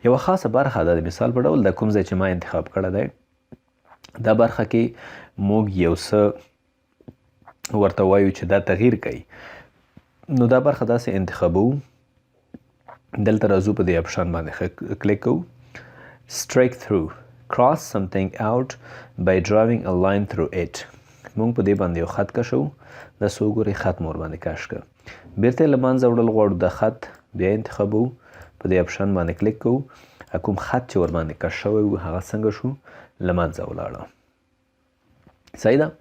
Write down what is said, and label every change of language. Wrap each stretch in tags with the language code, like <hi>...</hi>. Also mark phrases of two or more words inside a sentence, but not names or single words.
<ps>یوه خاصه برخه ده. د مثال په ډول دا کوم ځای چې ما انتخاب کړی دی، دا برخه کې موږ یو څه ورته وایو چې دا تغییر کوي. نو دا برخه داسې انتخابوو. دلته راځو، په دې اپشن باندې کلیک کوو.</ps> <en>strike through, cross something out by drawing a line through it.</en> <ps>موږ په دې باندې یو خط کشو. دا څو ګورئ خط مو ورباندې کش کړه. بیرته یې له منځه وړل غواړو. دا خط بیا انتخابوو، په دې اپشن باندې کلیک کوو. کوم خط چې ورباندې کش شوی و هغه څنګه شو، له منځه ولاړه. صحیح ده.</ps>